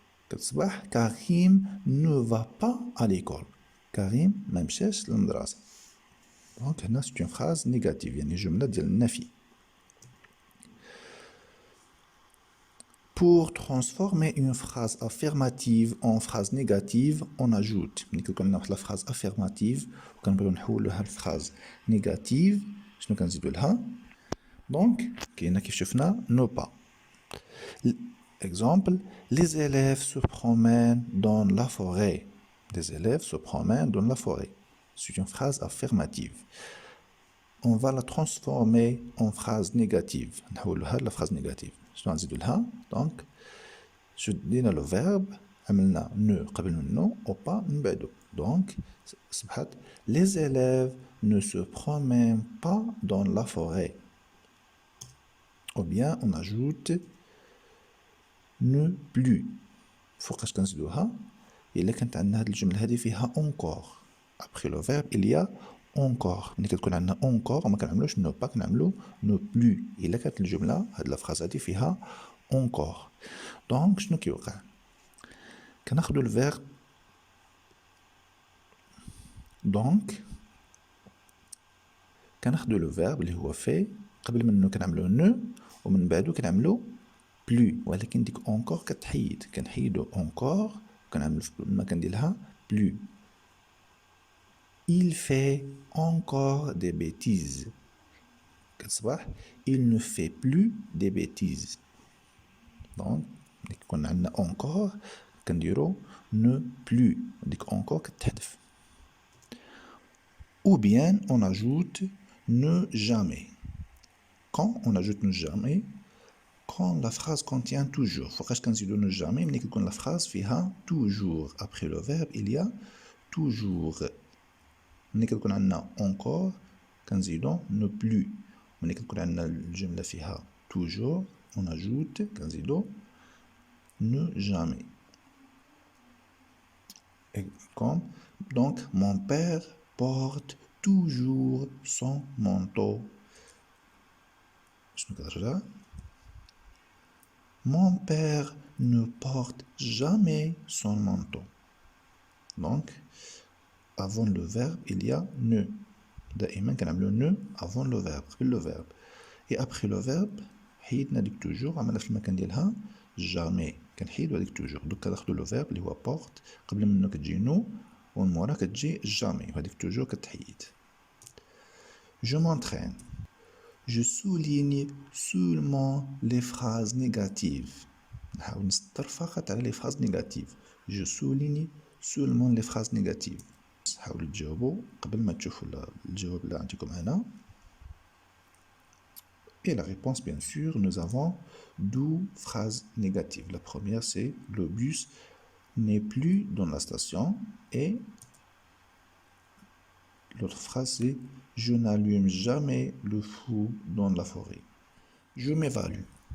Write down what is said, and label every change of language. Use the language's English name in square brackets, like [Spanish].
[Arabic] كتصبح [French] Karim ne va pas à l'école. [Arabic] Karim ما مشاش للمدرسة. [French] Donc [Arabic] هنا [French] c'est une phrase négative, [Arabic] يعني جملة ديال النفي. [French] Pour transformer une phrase affirmative en phrase négative, on ajoute. [Arabic] ملي كنقولوا [French] la phrase affirmative [Arabic] وكنبغيو نحولوها ل [French] phrase négative, [Arabic] شنو كنزيدو لها؟ [French] Donc [Arabic] كاينه كيف شفنا ne pas. [French] Exemple: les élèves se promènent dans la forêt. Les élèves se promènent dans la forêt. C'est une phrase affirmative. On va la transformer en phrase négative. [Arabic] نحولوها [French] la phrase négative. [Arabic] شنو نزيدو لها؟ [French] Donc [Arabic] شدينا [French] le verbe [Arabic] عملنا ne قبل منه [French] ou pas [Arabic] من بعده. [French] Donc [Arabic] صبحت [French] les élèves ne se promènent pas dans la forêt. Ou bien on ajoute ne plus. [Arabic] فوقاش كنزيدوها؟ إلا كانت عندنا هاد الجملة هادي فيها encore. [French] Après le verbe il y a encore. [Arabic] ملي كتكون عندنا encore وما كنعملوش ne pas كنعملو ne plus. إلا كانت الجملة هاد الفراز هادي فيها encore. Donc شنو كيوقع؟ كناخدو الفيرب donc كناخدو لو فيرب اللي هو في قبل منه كنعملو نو ومن بعدو كنعملو بلو، ولكن ديك اونكور كتحيد، كنحيدو اونكور وكنعملو في المكان ديالها بلو. [French] il fait encore des bêtises. [Arabic] كتصبح [French] il ne fait plus des bêtises. [Arabic] دونك ملي كيكون عندنا اونكور كنديرو ne plus، ديك اونكور كتحذف. [French] Ou bien on ajoute ne jamais. Quand on ajoute ne jamais, quand la phrase contient toujours. [Arabic] فوقاش كنزيدو ne jamais ملي كيكون [French] la phrase [Arabic] فيها toujours. [French] Après le verbe il y a toujours. [Arabic] ملي كتكون عندنا encore كنزيدو ne plus. ملي كتكون عندنا الجملة فيها toujours [French] on ajoute [Arabic] كنزيدو [French] ne jamais. Et comme donc mon père porte toujours son manteau. Mon père ne porte jamais son manteau. Donc, avant le verbe, il y a ne. [Arabic] دائما كنعملو [French] ne avant le verbe, [Arabic] قبل [French] le verbe. Et après le verbe, [Arabic] حيدنا ديك [French] toujours, [Arabic] عملنا في المكان ديالها [French] jamais. [Arabic] كنحيدو هذيك toujours. دوك كناخدو لو verbe اللي هو porte, قبل منه كتجي no, ومن مورا كتجي jamais. وهذيك toujours كتحيد. [French] Je m'entraîne. Je souligne seulement les phrases négatives. [Arabic] نحاول نسطر فقط على les phrases négatives. [French] Je souligne seulement les phrases négatives. [Arabic] حاولوا تجاوبوا قبل ما تشوفوا الجواب اللي عندكم هنا. [French] Et la réponse, bien sûr, nous avons 12 phrases négatives. La première, c'est le bus n'est plus dans la station. Et l'autre phrase, c'est je n'allume jamais le feu dans la forêt. Je m'évalue.